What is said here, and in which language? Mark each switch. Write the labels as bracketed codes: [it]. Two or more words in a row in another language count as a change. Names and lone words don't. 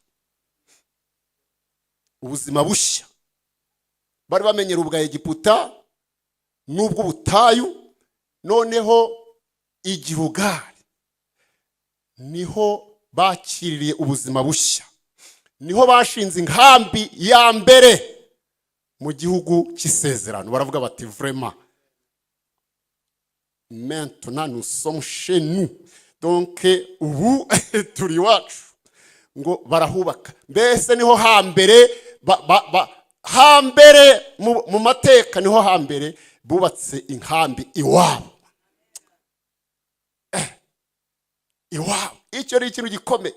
[rw] Bari bamenyera ubwa Egiputa n'ubw'ubutayu, noneho Igirugari niho bakiririye ubuzima bushya. Niho bashinze inkambi ya mbere mu gihugu cy'isezerano. Baravuga bati [fr] vraiment maintenant nous sommes chez nous, donc [rw] ubu turi wacu. Ngo barahubaka. Mbese niho hambere hambere mu mateka, niho hambere bubatse inkambi iwabo. Iwabo, icyo ari ikintu gikomeye.